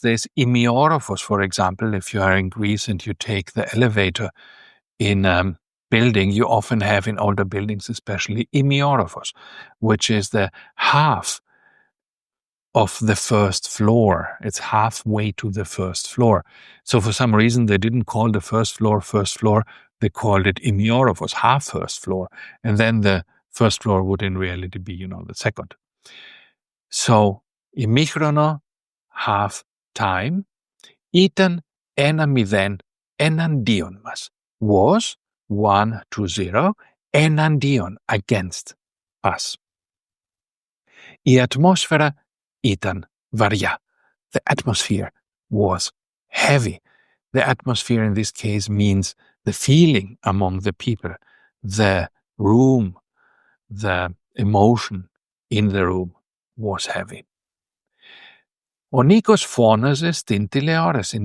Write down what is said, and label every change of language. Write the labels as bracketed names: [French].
[English] There's imiorophos, for example. If you are in Greece and you take the elevator in a building, you often have in older buildings, especially imiorophos, which is the half of the first floor. It's halfway to the first floor. So for some reason, they didn't call the first floor. They called it imiorophos, half first floor. And then the first floor would in reality be, the second. [Greek] So, ημίχρονο, [English] half time, [Greek] ήταν 1-0 εναντίον μας. [English] Was 1-0 εναντίον, against us. [Greek] Η ατμόσφαιρα ήταν βαριά. [English] The atmosphere was heavy. The atmosphere in this case means the feeling among the people, the room, the emotion in the room was heavy. [Greek] Ο Νίκος φώναζε στην τηλεόραση.